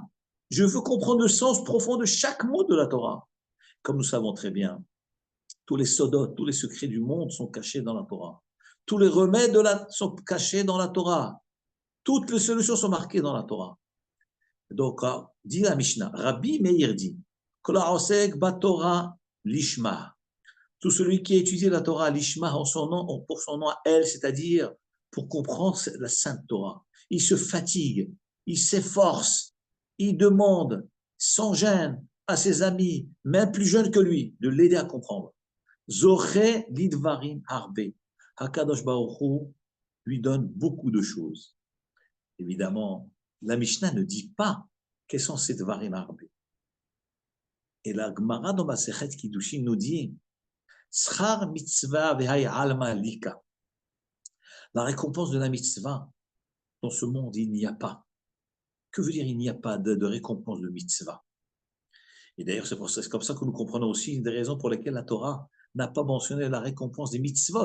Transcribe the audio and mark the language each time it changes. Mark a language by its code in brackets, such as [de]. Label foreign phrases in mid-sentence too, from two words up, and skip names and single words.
[fr] Je veux comprendre le sens profond de chaque mot de la Torah. Comme nous savons très bien, tous les sodotes, tous les secrets du monde sont cachés dans la Torah. Tous les remèdes sont cachés dans la Torah. Toutes les solutions sont marquées dans la Torah. Donc, dit la Mishnah, Rabbi Meir dit, [he] כל העוסק בתורה לשמה. [fr] Tout celui qui a étudié la [he] תורה לשמה [fr] pour son nom à elle, c'est-à-dire pour comprendre la Sainte Torah. Il se fatigue, il s'efforce, il demande sans gêne à ses amis, même plus jeunes que lui, de l'aider à comprendre. [he] זוכה לדברים הרבה. הקדוש ברוך הוא [fr] lui donne beaucoup de choses. Évidemment, la Mishnah ne dit pas quels sont ces [he] דברים הרבה. [fr] Et la Gemara dans Masechet Kiddushin nous dit [arc] שכר מצוה בהאי עלמא ליכא. [fr] La récompense de la mitzvah, dans ce monde, il n'y a pas. Que veut dire il n'y a pas de récompense de mitzvah? Et d'ailleurs, c'est comme ça que nous comprenons aussi une des raisons pour lesquelles la Torah n'a pas mentionné la récompense des mitzvot.